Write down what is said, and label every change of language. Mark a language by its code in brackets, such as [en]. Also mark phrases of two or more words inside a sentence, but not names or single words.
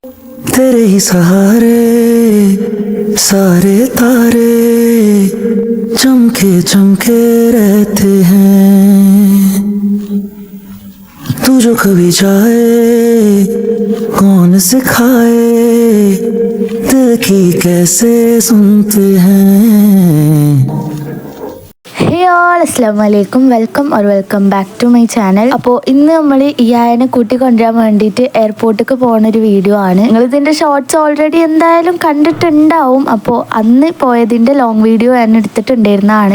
[hi] तेरे ही सहारे सारे तारे चमके चमके रहते हैं। तू जो कभी जाए कौन सिखाए दिल की कैसे सुनते हैं। [en] hey all [ar] السلام عليكم, [en] welcome back to my channel. [ml] അപ്പോൾ ഇന്ന് നമ്മൾ ഇയായനെ കൂട്ടിക്കൊണ്ടുവരാൻ വേണ്ടിയിട്ട് എയർപോർട്ടിലേക്ക് പോകുന്നൊരു വീഡിയോ ആണ്. നിങ്ങൾ ഇതിൻ്റെ [en] shorts already [ml] എന്തായാലും കണ്ടിട്ടുണ്ടാവും. അപ്പോൾ അന്ന് പോയതിൻ്റെ [en] long video [ml] ഞാൻ എടുത്തിട്ടുണ്ടായിരുന്നതാണ്.